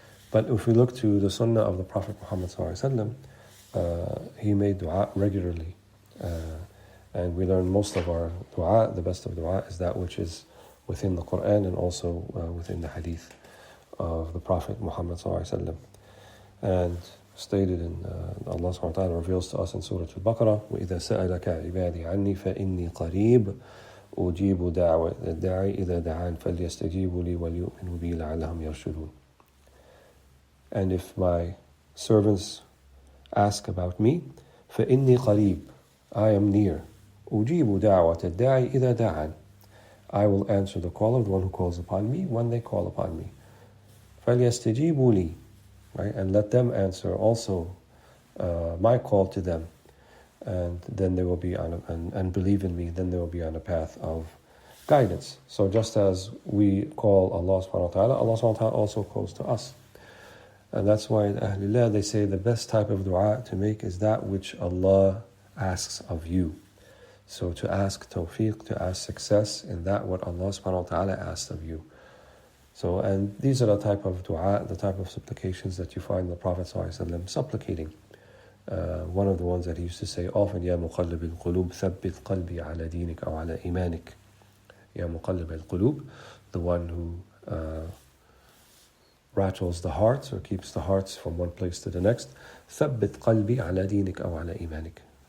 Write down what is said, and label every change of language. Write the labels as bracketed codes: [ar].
[en] But if we look to the sunnah of the Prophet Muhammad ﷺ, he made dua regularly. And we learn most of our dua, the best of dua, is that which is within the Quran and also within the Hadith of the Prophet Muhammad ﷺ. And stated in Allah subhanahu wa ta'ala reveals to us in Surah Al-Baqarah, [ar] وَإِذَا سَأَلَكَ عِبَادِي عَنِّي فَإِنِّي قَرِيبٌ أُجِيبُ دَعْوَةَ الدَّاعِ إِذَا دَعَانِ فَلْيَسْتَجِيبُوا لِي وَلْيُؤْمِنُوا بِي لَعَلَّهُمْ يَرْشُدُونَ. [en] And if my servants ask about me, [ar] فَإِنِّي قَرِيبٌ, [en] I am near. [ar] أُجِيبُ دَعْوَةَ الدَّاعِ إِذَا دَعَانِ. [en] I will answer the call of the one who calls upon me when they call upon me. [ar] فَلْيَسْتَجِيبُوا لِي, right? [en] And let them answer also my call to them. And then they will be on and believe in me, then they will be on a path of guidance. So just as we call Allah subhanahu wa ta'ala, Allah subhanahu wa ta'ala also calls to us. And that's why in Ahlullah they say the best type of dua to make is that which Allah asks of you. So to ask tawfiq, to ask success in that what Allah subhanahu wa ta'ala asked of you. So, and these are the type of dua, the type of supplications that you find the Prophet ﷺ supplicating. One of the ones that he used to say often, [ar] يا مقلب القلوب ثبت قلبي على دينك أو على إيمانك. يا مقلب القلوب, [en] the one who rattles the hearts or keeps the hearts from one place to the next. [ar] ثبت قلبي على دينك أو على إيمانك.